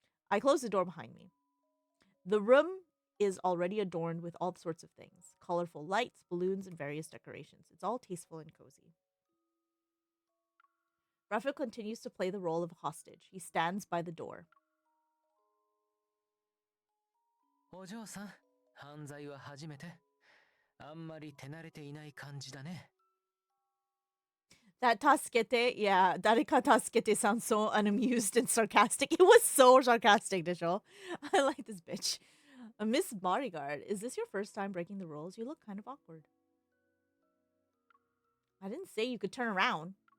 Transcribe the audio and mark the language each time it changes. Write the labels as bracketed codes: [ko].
[en] I close the door behind me. The room is already adorned with all sorts of things. Colorful lights, balloons, and various decorations. It's all tasteful and cozy. Raphael continues to play the role of a hostage. He stands by the door. [ja] お嬢さん、犯罪は初めて。あんまり手慣れていない感じだね。 [en] That [ja] tasukete, [en] yeah, [ja] dareka tasukete [en] sounds so unamused and sarcastic. It was so sarcastic, Disho. I like this bitch. Miss Bodyguard, is this your first time breaking the rules? You look kind of awkward. I didn't say you could turn around.